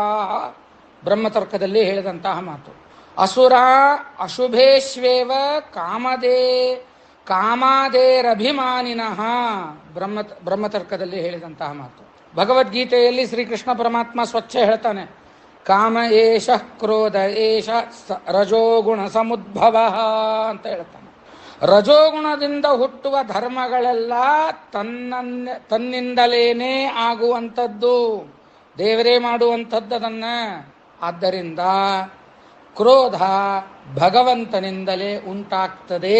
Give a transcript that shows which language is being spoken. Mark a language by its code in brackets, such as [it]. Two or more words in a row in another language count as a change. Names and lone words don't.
[kn] ಬ್ರಹ್ಮತರ್ಕದಲ್ಲಿ ಹೇಳಿದಂತಹ ಮಾತು. [sa] ಅಸುರ ಅಶುಭೇಶ್ವೇವ ಕಾಮಾದೇರಭಿಮಾನಿನಃ. [kn] ಬ್ರಹ್ಮತರ್ಕದಲ್ಲಿ ಹೇಳಿದಂತಹ ಮಾತು. ಭಗವದ್ಗೀತೆಯಲ್ಲಿ ಶ್ರೀಕೃಷ್ಣ ಪರಮಾತ್ಮ ಸ್ವಚ್ಛ ಹೇಳ್ತಾನೆ, [sa] ಕಾಮ ಏಷ ಕ್ರೋಧ ಏಷ ರಜೋಗುಣ ಸಮುದ್ಭವ [kn] ಅಂತ ಹೇಳ್ತಾನೆ. ರಜೋಗುಣದಿಂದ ಹುಟ್ಟುವ ಧರ್ಮಗಳೆಲ್ಲ ತನ್ನಿಂದಲೇನೇ ಆಗುವಂಥದ್ದು, ದೇವರೇ ಮಾಡುವಂಥದ್ದನ್ನು. ಆದ್ದರಿಂದ ಕ್ರೋಧ ಭಗವಂತನಿಂದಲೇ ಉಂಟಾಗ್ತದೆ.